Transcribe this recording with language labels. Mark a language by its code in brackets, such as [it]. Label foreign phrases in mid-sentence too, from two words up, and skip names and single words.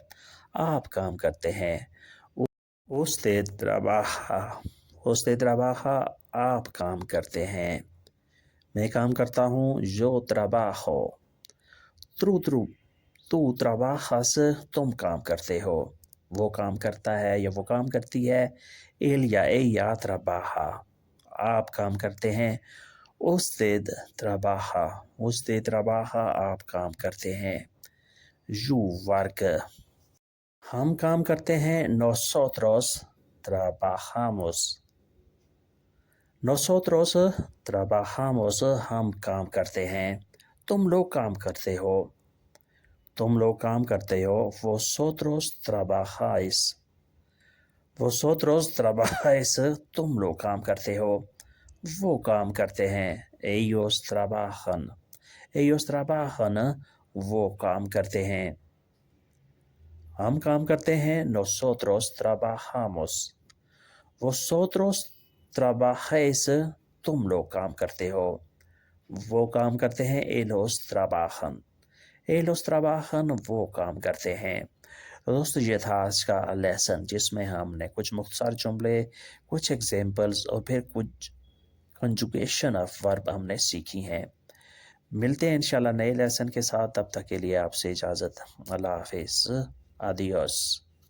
[ur] آپ کام کرتے ہیں. [es] usted trabaja. usted trabaja [ur] آپ کام کرتے ہیں. میں کام کرتا ہوں. [es] yo trabajo. tú trabajas [ur] تم کام کرتے ہو. وہ کام کرتا ہے یا وہ کام کرتی ہے. él یا [es] ella trabaja [ur] آپ کام کرتے ہیں. [es] usted trabaja. usted trabaja [ur] آپ کام کرتے ہیں. [en] you work. [ur] ہم کام کرتے ہیں. [es] nosotros trabajamos. nosotros trabajamos [ur] ہم کام کرتے ہیں. تم لوگ کام کرتے ہو. تم لوگ کام کرتے ہو. [es] vosotros trabajáis. vosotros trabajáis [ur] تم لوگ کام کرتے ہو. وہ کام کرتے ہیں. [es] ellos trabajan. ellos trabajan [ur] وہ کام کرتے ہیں. ہم کام کرتے ہیں. [es] nosotros trabajamos. vosotros trabajáis [ur] تم لوگ کام کرتے ہو. وہ کام کرتے ہیں. [es] ellos trabajan. ellos trabajan [ur] وہ کام کرتے ہیں. دوستو یہ تھا آج کا لیسن جس میں ہم نے کچھ مختصر جملے, کچھ ایگزامپلز اور پھر کچھ [en] conjugation of verb [ur] ہم نے سیکھی ہیں. ملتے ہیں انشاءاللہ نئے لیسن کے ساتھ. تب تک کے لیے آپ سے اجازت. اللہ حافظ. آدیوس.